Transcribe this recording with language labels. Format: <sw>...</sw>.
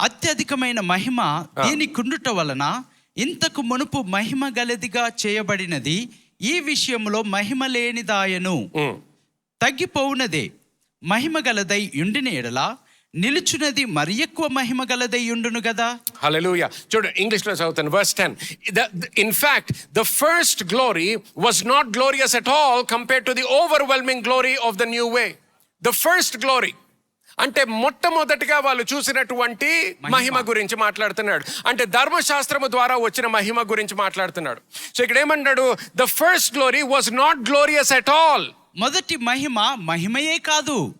<te>అత్యధికమైన మహిమ దీని కుండుట వలన ఇంతకు మునుపు మహిమ గలదిగా చేయబడినది ఈ విషయంలో మహిమ లేనిదాయను. తగ్గిపోవునదే మహిమ గలదై ఉండిన ఎడల నిలుచున్నది మరి ఎక్కువ మహిమ గలదై ఉండును కదా. హల్లెలూయా. చూడండి ఇంగ్లీష్ లో చదువుతాను. verse 10.</te> <en>In fact, the first glory was not glorious at all compared to the overwhelming glory of the new way. The first glory</en> <te>అంటే మొట్టమొదటిగా వాళ్ళు చూసినటువంటి మహిమ గురించి మాట్లాడుతున్నాడు. అంటే ధర్మశాస్త్రము ద్వారా వచ్చిన మహిమ గురించి మాట్లాడుతున్నాడు. సో ఇక్కడ ఏమన్నాడు?</te> <en>The first glory was not glorious at all.</en> <te>మొదటి మహిమయే కాదు.</te>